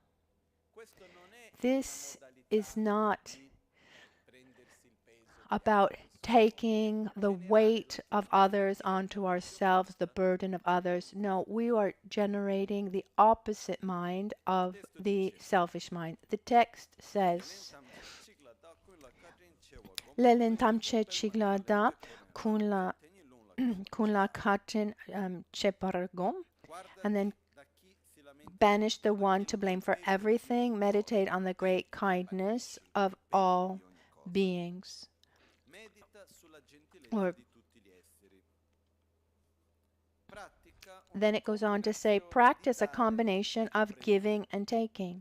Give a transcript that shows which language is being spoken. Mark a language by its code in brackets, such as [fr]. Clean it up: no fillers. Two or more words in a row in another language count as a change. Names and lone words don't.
[en] This is not about taking the weight of others onto ourselves, the burden of others. No, we are generating the opposite mind of the selfish mind. The text says, [bo] Lelen tamche chiglada kun la katin chepargom, [en] and then banish the one to blame for everything. Meditate on the great kindness of all beings. Or then it goes on to say, practice a combination of giving and taking.